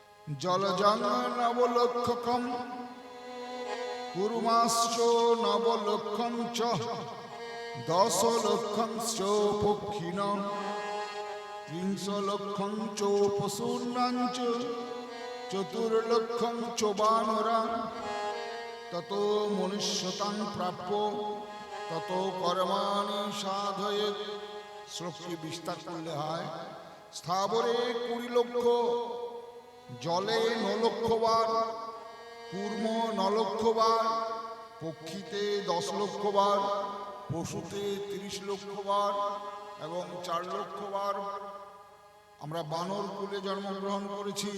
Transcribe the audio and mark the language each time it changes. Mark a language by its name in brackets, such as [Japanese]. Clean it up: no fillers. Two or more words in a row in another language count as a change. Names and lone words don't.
[Sanskrit] জলজং নবলক্ষকম কুর্মাশ্চ নবলক্ষং চ 10 লক্ষং চ পক্ষিণঃ 30 লক্ষং চ পশূনাং চ 4 লক্ষং চ বানরাং তত মনুষ্যতাং প্রাপ্য তত কর্মাণি সাধয়েৎ। [Bangla] শ্লোকটি বিস্তার করলে হয় স্থাবরে 20 লক্ষ, জলে 9 লক্ষ বার, কূর্ম 9 লক্ষ বার, পক্ষীতে 10 লক্ষ বার, পশুতে 30 লক্ষ বার এবং 4 লক্ষ বার আমরা বানর কুলে জন্মগ্রহণ করেছি।